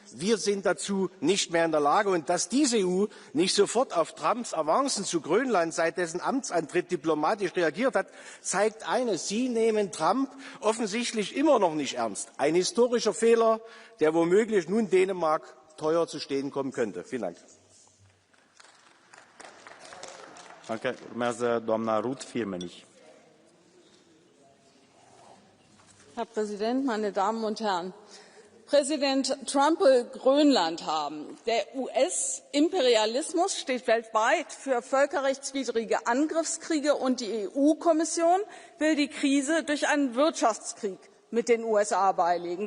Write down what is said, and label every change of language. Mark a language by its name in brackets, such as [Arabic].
[German] Wir sind dazu nicht mehr in der Lage. Und dass diese EU nicht sofort auf Trumps Avancen zu Grönland seit dessen Amtsantritt diplomatisch reagiert hat, zeigt eines: Sie nehmen Trump offensichtlich immer noch nicht ernst. Ein historischer Fehler, der womöglich nun Dänemark teuer zu stehen kommen könnte. Vielen Dank. Danke. [Romanian] Urmează doamna Ruth Firmenich. [German] Herr Präsident, meine Damen und Herren! Präsident Trump will Grönland haben. Der US-Imperialismus steht weltweit für völkerrechtswidrige Angriffskriege und die EU-Kommission will die Krise durch einen Wirtschaftskrieg mit den USA beilegen.